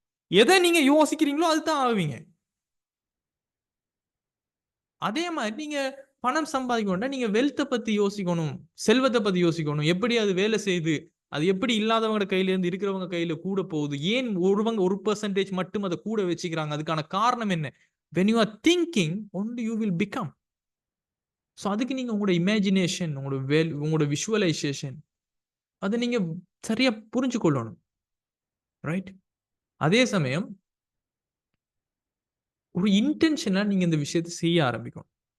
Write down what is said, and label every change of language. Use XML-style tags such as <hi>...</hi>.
<ta>எதை நீங்க யோசிக்கிறீங்களோ அதுதான் ஆவீங்க. அதே மாதிரி நீங்க பணம் சம்பாதிக்கணும்னா நீங்க வெல்த்தை பத்தி யோசிக்கணும், செல்வத்தை பத்தி யோசிக்கணும், எப்படி அது வேலை செய்யுது, அது எப்படி இல்லாதவங்க கையில இருந்து இருக்கிறவங்க கையில கூட போகுது? ஏன் ஒருவங்க 1% மட்டும் அதை கூட வச்சுக்கிறாங்க? அதுக்கான காரணம் என்ன?</ta> <en>when you are thinking only you will become.</en> <ta>So அதுக்கு நீங்க உங்களோட இமேஜினேஷன், உங்களோட விஷுவலைசேஷன் அதை நீங்க சரியா புரிஞ்சு கொள்ளணும். ரைட்? அதே சமயம் ஒரு இன்டென்ஷனா நீங்க இந்த விஷயத்தை செய்ய ஆரம்பிக்கணும்.</ta>